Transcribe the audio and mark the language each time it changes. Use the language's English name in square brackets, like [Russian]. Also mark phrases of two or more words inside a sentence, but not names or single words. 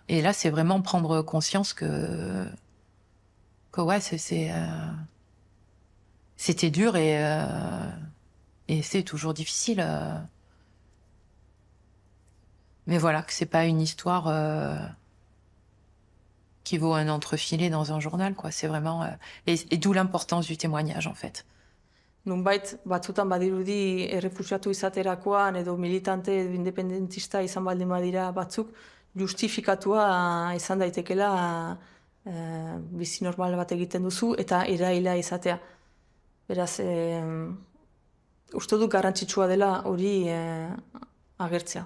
[French] Et là, c'est vraiment prendre conscience que ouais, c'était dur et c'est toujours difficile. Mais voilà, que c'est pas une histoire qui vaut un entrefilet dans un journal, quoi. C'est vraiment... et d'où l'importance du témoignage, en fait. [Basque] Nunbait, batzutan badirudi errefuxiatu izaterakoan edo militante edo independentista izan baldin badira batzuk, justifikatua izan daitekela bizi normal bat egiten duzu eta iraila izatea. Beraz, uste dut garrantzitsua dela hori agertzea.